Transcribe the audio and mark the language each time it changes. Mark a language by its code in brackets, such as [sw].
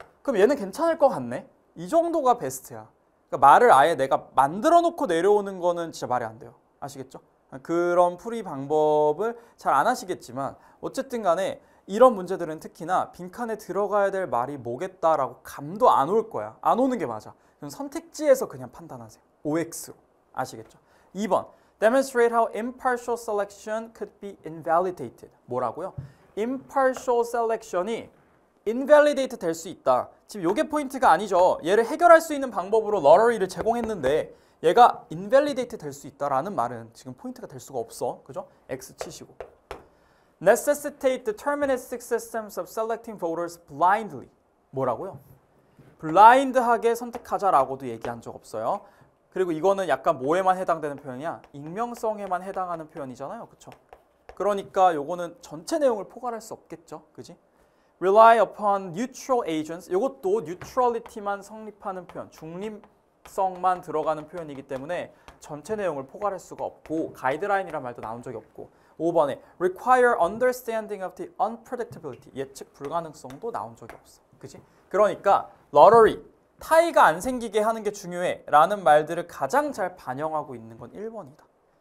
[ko] 그럼 얘는 괜찮을 것 같네? 이 정도가 베스트야. 그러니까 말을 아예 내가 만들어 놓고 내려오는 거는 진짜 말이 안 돼요. 아시겠죠? 그런 풀이 방법을 잘 안 하시겠지만 어쨌든 간에 이런 문제들은 특히나 빈칸에 들어가야 될 말이 뭐겠다라고 감도 안 올 거야. 안 오는 게 맞아. 그럼 선택지에서 그냥 판단하세요. OX로. 아시겠죠? 2번. [en] Demonstrate how impartial selection could be invalidated. [ko] 뭐라고요? impartial selection이 invalidate 될 수 있다. 지금 요게 포인트가 아니죠. 얘를 해결할 수 있는 방법으로 lottery를 제공했는데 얘가 invalidate 될 수 있다라는 말은 지금 포인트가 될 수가 없어. 그죠? X 치시고. [en] necessitate deterministic systems of selecting voters blindly. [ko] 뭐라고요? blind하게 선택하자라고도 얘기한 적 없어요. 그리고 이거는 약간 뭐에만 해당되는 표현이야? 익명성에만 해당하는 표현이잖아요. 그쵸? 그러니까 요거는 전체 내용을 포괄할 수 없겠죠. 그지? [en] rely upon neutral agents. [ko] 이것도 neutrality만 성립하는 표현, 중립성만 들어가는 표현이기 때문에 전체 내용을 포괄할 수가 없고 가이드라인이란 말도 나온 적이 없고 5번에 [en] require understanding of the unpredictability. [ko] 예측 불가능성도 나온 적이 없어. 그지? 그러니까 lottery, 타이가 안 생기게 하는 게 중요해 라는 말들을 가장 잘 반영하고 있는 건 1번이다.